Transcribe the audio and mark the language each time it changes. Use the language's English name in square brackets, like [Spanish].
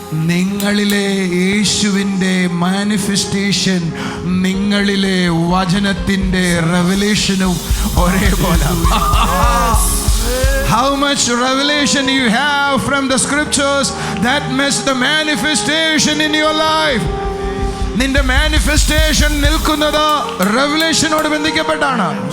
[Malayalam] നിങ്ങളിലെ യേശുവിൻ്റെ മാനിഫെസ്റ്റേഷൻ നിങ്ങളിലെ വചനത്തിൻ്റെ റെവലേഷനും ഒരേപോലെ. [English] How much revelation you have from the scriptures, that makes the manifestation in your life. [Malayalam] നിന്റെ മാനിഫെസ്റ്റേഷൻ നിൽക്കുന്നത് റെവലേഷനോട് ബന്ധിക്കപ്പെട്ടാണ്.